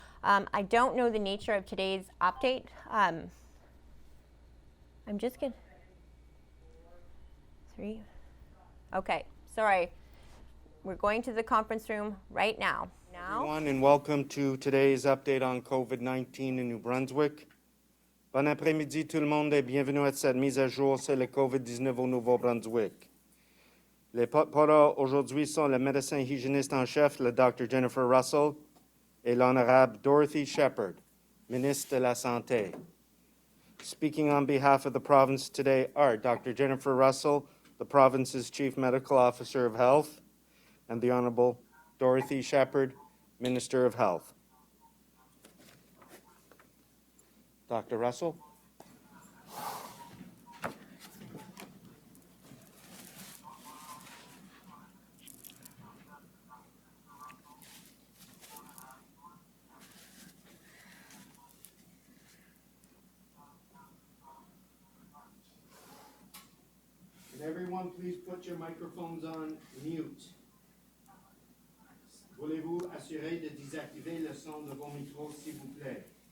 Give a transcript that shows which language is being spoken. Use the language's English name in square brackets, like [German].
[English] I don't know the nature of today's update. I'm just gonna, 3, okay, sorry. We're going to the conference room right now. Everyone, and welcome to today's update on COVID-19 in New Brunswick. [French] Bon après-midi tout le monde et bienvenue à cette mise à jour sur le COVID-19 au Nouveau-Brunswick. Les porte-parole aujourd'hui sont le médecin hygiéniste en chef, le Dr. Jennifer Russell, et l'honorable Dorothy Shepherd, ministre de la Santé. [English] Speaking on behalf of the province today are Dr. Jennifer Russell, the province's Chief Medical Officer of Health, and the Honorable Dorothy Shepherd, Minister of Health. Dr. Russell. Can everyone please put your microphones on mute? [French] Voulez-vous assurer de désactiver le son de vos micros, s'il vous plaît?